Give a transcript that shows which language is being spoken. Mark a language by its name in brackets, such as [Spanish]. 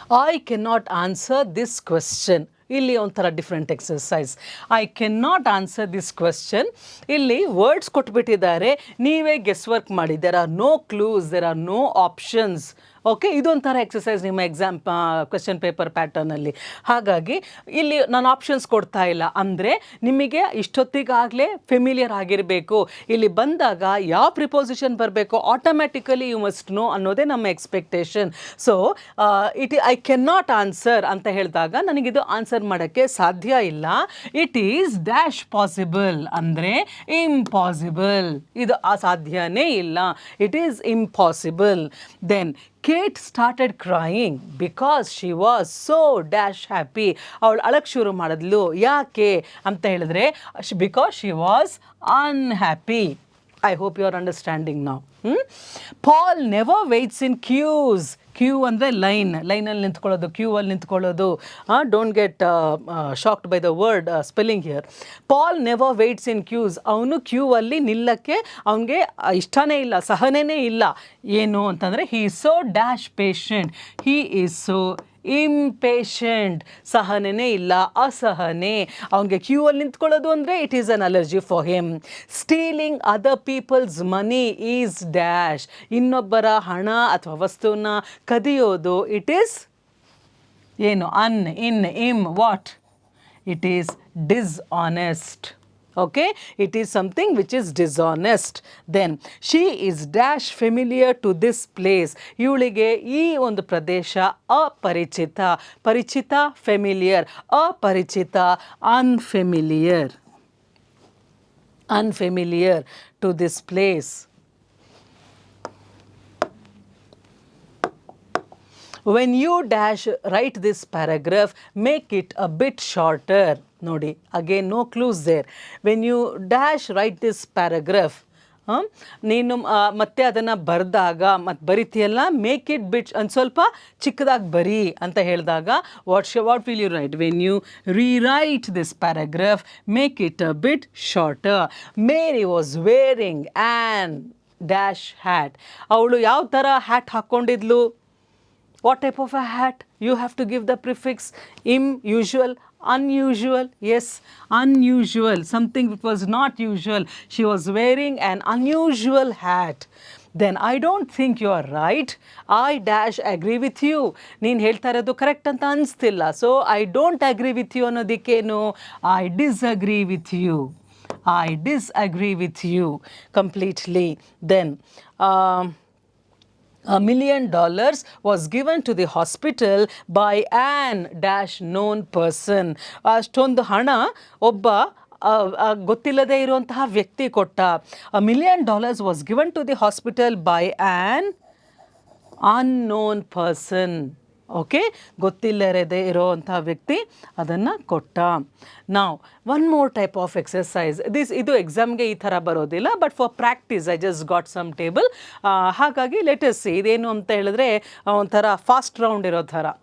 [English] I cannot answer this question. ಇಲ್ಲಿ ಒಂಥರ different exercise. I can not answer this question. [Kannada] ಇಲ್ಲಿ words ಕೊಟ್ಬಿಟ್ಟಿದ್ದಾರೆ, ನೀವೇ guess work ಮಾಡಿ. [English] There are no clues, there are no options. Okay, [Kannada] ಇದೊಂಥರ exercise ನಿಮ್ಮ exam question paper ಪ್ಯಾಟರ್ನಲ್ಲಿ. ಹಾಗಾಗಿ ಇಲ್ಲಿ ನಾನು ಆಪ್ಷನ್ಸ್ ಕೊಡ್ತಾ ಇಲ್ಲ, ಅಂದರೆ ನಿಮಗೆ ಇಷ್ಟೊತ್ತಿಗಾಗಲೇ ಫೆಮಿಲಿಯರ್ ಆಗಿರಬೇಕು. ಇಲ್ಲಿ ಬಂದಾಗ ಯಾವ ಪ್ರಿಪೋಸಿಷನ್ ಬರಬೇಕು ಆಟೋಮ್ಯಾಟಿಕಲಿ [English] you must know [Kannada] ಅನ್ನೋದೇ ನಮ್ಮ expectation. [English] so I can not answer [Kannada] ಅಂತ ಹೇಳಿದಾಗ ನನಗಿದು ಆನ್ಸರ್ ಮಾಡೋಕ್ಕೆ ಸಾಧ್ಯ ಇಲ್ಲ. [English] it is dash possible ಅಂದರೆ impossible, [Kannada] ಇದು ಸಾಧ್ಯನೇ ಇಲ್ಲ, [English] It is impossible. Then Kate started crying because she was so dash happy. [Kannada] ಅವಳು ಅಳಕ್ಕೆ ಶುರು ಮಾಡಿದ್ಲು, ಯಾಕೆ ಅಂತ ಹೇಳಿದ್ರೆ [English] because she was unhappy. I hope you are understanding now. Paul never waits in queues. [Kannada] Q ಅಂದರೆ ಲೈನಲ್ಲಿ ನಿಂತ್ಕೊಳ್ಳೋದು, ಕ್ಯೂ ಅಲ್ಲಿ ನಿಂತ್ಕೊಳ್ಳೋದು. [English] Don't get shocked by the word spelling here. Paul never waits in queues. [Kannada] ಅವನು ಕ್ಯೂ ಅಲ್ಲಿ ನಿಲ್ಲಕ್ಕೆ ಅವನಿಗೆ ಇಷ್ಟನೇ ಇಲ್ಲ, ಸಹನೆನೇ ಇಲ್ಲ. ಏನು ಅಂತಂದರೆ [English] He is so dash patient, he is so impatient. [Kannada] ಸಹನೆನೇ ಇಲ್ಲ, ಅಸಹನೆ. ಅವನಿಗೆ ಕ್ಯೂ ಅಲ್ಲಿ ನಿಂತ್ಕೊಳ್ಳೋದು ಅಂದರೆ [English] It is an allergy for him. Stealing other people's money is dash. [Kannada] ಇನ್ನೊಬ್ಬರ ಹಣ ಅಥವಾ ವಸ್ತುನ ಕದಿಯೋದು, [English] It is ಏನು, ಇಮ್ what, it is dishonest. Okay, it is something which is dishonest. Then she is dash familiar to this place. [Kannada] ಇವಳಿಗೆ ಈ ಒಂದು ಪ್ರದೇಶ ಅಪರಿಚಿತ. ಪರಿಚಿತ ಫೆಮಿಲಿಯರ್, ಅಪರಿಚಿತ unfamiliar. [English] Unfamiliar to this place. When you dash write this paragraph, make it a bit shorter. ನೋಡಿ, again no clues there. When you dash write this paragraph, [Kannada] ನೀನು ಮತ್ತೆ ಅದನ್ನು ಬರೆದಾಗ ಮತ್ತು ಬರಿತೀಯಲ್ಲ, [English] make it bit [Kannada] ಒಂದು ಸ್ವಲ್ಪ ಚಿಕ್ಕದಾಗಿ ಬರಿ ಅಂತ ಹೇಳಿದಾಗ [English] What will you write? When you rewrite this paragraph, make it a bit shorter. Mary was wearing an dash hat. [Kannada] ಅವಳು ಯಾವ ಥರ hat ಹಾಕ್ಕೊಂಡಿದ್ಲು? [English] What type of a hat? You have to give the prefix usual, unusual. Yes, unusual, something which was not usual. She was wearing an unusual hat. Then I don't think you are right. I dash agree with you. [Kannada] ನೀನು ಹೇಳ್ತಾ ಇರೋದು correct ಅಂತ ಅನಿಸ್ತಿಲ್ಲ. [English] So I don't agree with you ಅನ್ನೋದಕ್ಕೇನು? I disagree with you. I disagree with you completely. Then $1 million was given to the hospital by an dash known person. [Kannada] ಅಷ್ಟೊಂದು ಹಣ ಒಬ್ಬ ಗೊತ್ತಿಲ್ಲದೆ ಇರುವಂತಹ ವ್ಯಕ್ತಿ ಕೊಟ್ಟ. [English] $1 million was given to the hospital by an unknown person. [Kannada] Okay, ಗೊತ್ತಿಲ್ಲದೆ ಇರೋವಂಥ ವ್ಯಕ್ತಿ ಅದನ್ನು ಕೊಟ್ಟ. [English] ನಾವು one more type of exercise. [Kannada] ಇದು ಎಕ್ಸಾಮ್ಗೆ ಈ ಥರ ಬರೋದಿಲ್ಲ, [English] But for practice I just got some table. [Kannada] ಹಾಗಾಗಿ ಲೆಟಸ್ ಇದೇನು ಅಂತ ಹೇಳಿದ್ರೆ ಒಂಥರ ಫಾಸ್ಟ್ ರೌಂಡ್ ಇರೋ ಥರ.